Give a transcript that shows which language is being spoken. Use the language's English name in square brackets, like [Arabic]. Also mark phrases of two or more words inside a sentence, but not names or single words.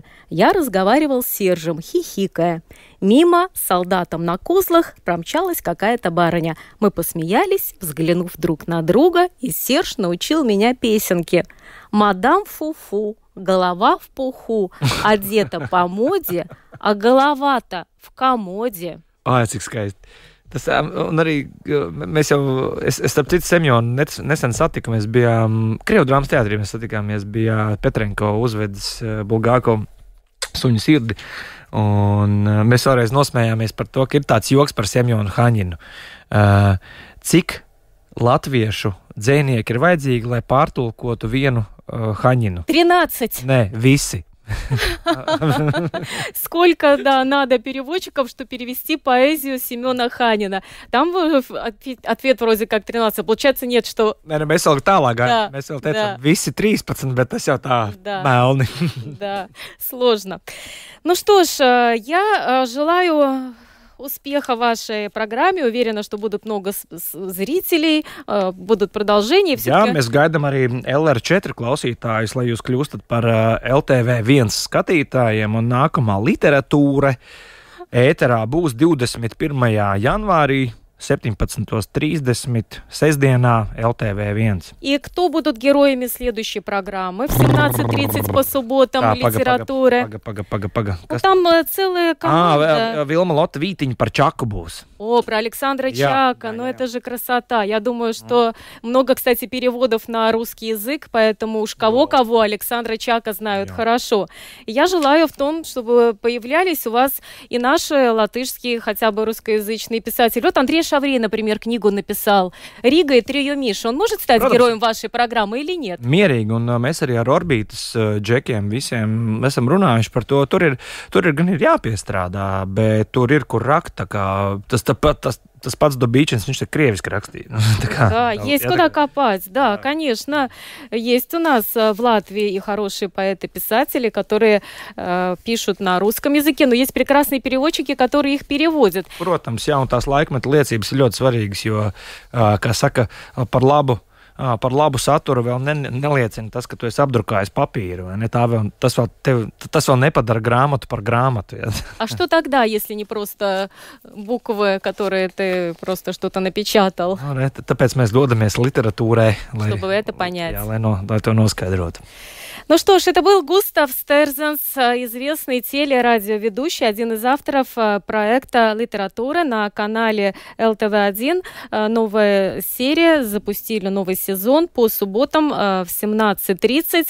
[Russian] Я разговаривал с Сержем, хихикая. Мимо с солдатом на козлах промчалась какая-то барыня. Мы посмеялись, взглянув друг на друга, и Серж научил меня песенке. «Мадам Фу-Фу, голова в пуху, одета по моде, а голова-то в комоде». [Latvian] Cik skaisti. Tas, un arī mēs jau, starp citu, Semjonu nesen satikamies, bijām Krievu drāmas teātrī, mēs satikāmies, bija Petrenko uzvedis Bulgāko suņu sirdi, un mēs vēlreiz nosmējāmies par to, ka ir tāds joks par Semjonu Haņinu. Cik latviešu dzejnieki ir vajadzīgi, lai pārtulkotu vienu Haņinu? 13. Nē, visi. [Russian] Сколько, да, надо переводчиков, чтобы перевести поэзию Семена Ханина? Там ответ вроде как 13. Получается, нет, что... [Latvian] Mēs vēl tālāk, mēs vēl teicām, visi 13, bet tas jau tā melni. [Russian] Да, сложно. Ну что ж, я желаю... успеха вашей программе. Уверена, что будут много зрителей, будут продолжения. [Latvian] Jā, mēs gaidām arī LR4 klausītājus, lai jūs kļūstat par LTV1 skatītājiem. Un nākamā literatūra ēterā būs 21. janvārī 17:30 sestdienā LTV1. [Russian] И кто будут героями следующей программы? В 17:30 по субботам литературы. Пага. Ну, там целая команда. [Latvian] Vilma Lotte Vītiņa par Čaku būs. [Russian] О, про Александра Чака. Ну, это же красота. Я думаю, что много, кстати, переводов на русский язык, поэтому уж кого-кого Александра Чака знают хорошо. И я желаю в том, чтобы появлялись у вас и наши латышские, хотя бы русскоязычные писатели. Вот Андрей Шаврей, например, книгу написал «Рига и Трио Миша». Он может стать героем вашей программы или нет? [Latvian] Mierīgi, un mēs arī ar Orbītas džekiem visiem esam runājuši par to. Tur ir gan ir jāpiestrādā, bet tur ir, kur rakt, tā kā tas pats Добīčins, viņš так крieviski rakstīja. [Russian] Да, есть куда копать, да, конечно. Есть у нас в Латвии и хорошие поэты-писатели, которые пишут на русском языке, но есть прекрасные переводчики, которые их переводят. [Latvian] Protams, jā, un tās laikmeta liecības ir ļoti svarīgas, jo, kā saka, par labu saturu vēl neliecina tas, ka tu esi apdrukājis papīru. Tas vēl nepadara grāmatu par grāmatu. Ja? [Russian] А что тогда, если не просто буквы, которые ты просто что-то напечатал? [Latvian] Tāpēc mēs dodamies literatūrai, [Russian] чтобы это понять. [Latvian] Jā, lai to noskaidrotu. [Russian] Ну что ж, это был Густав Стерзенс, известный телерадиоведущий, один из авторов проекта «Литература» на канале ЛТВ-1. Новая серия, запустили новый сезон по субботам в 17:30.